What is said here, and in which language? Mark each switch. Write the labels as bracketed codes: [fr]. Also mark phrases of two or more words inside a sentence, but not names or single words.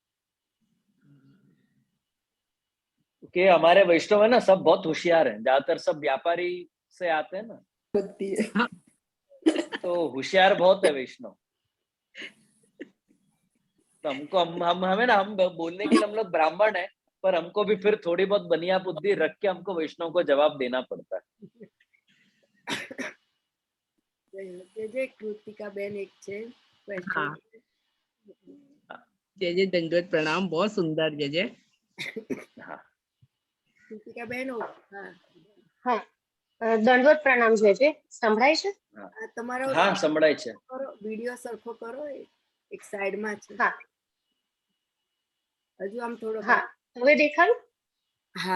[hi] कि हमारे वैष्णव है ना, सब बहुत होशियार हैं, ज्यादातर सब व्यापारी से आते हैं ना, होती है। हाँ। तो होशियार बहुत है वैष्णव। तो हमको हम हमें ना, हम बोलने के लिए हम लोग ब्राह्मण है, पर हमको भी फिर थोड़ी बहुत बनिया बुद्धि रख के हमको वैष्णव को जवाब देना पड़ता है। [gu] જે કૃતિકા બેન એક છે question. [hi] हाँ, जय जय, दंडवत प्रणाम, बहुत सुंदर, जय जय। हाँ [gu] કૃતિકા બેન હા હા દંડવત પ્રણામ છે સંભળાય છે? આ તમારો હા સંભળાય છે। કરો વિડિયો સરખો કરો, એક સાઈડમાં છે હા હજુ આમ થોડો હા હવે દેખાયું? હા